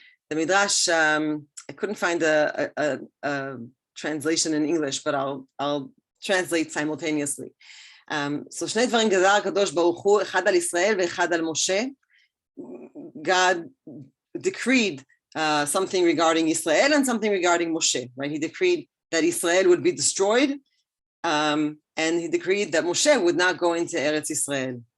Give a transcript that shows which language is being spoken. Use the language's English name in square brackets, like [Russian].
[English] The midrash, I couldn't find a translation in English, but I'll translate simultaneously. [Hebrew] So שני דברים גזר הקדוש ברוך הוא, אחד על ישראל ואחד על משה. [English] God decreed something regarding Israel and something regarding Moshe, right? He decreed that Israel would be destroyed, and he decreed that Moshe would not go into Eretz Israel.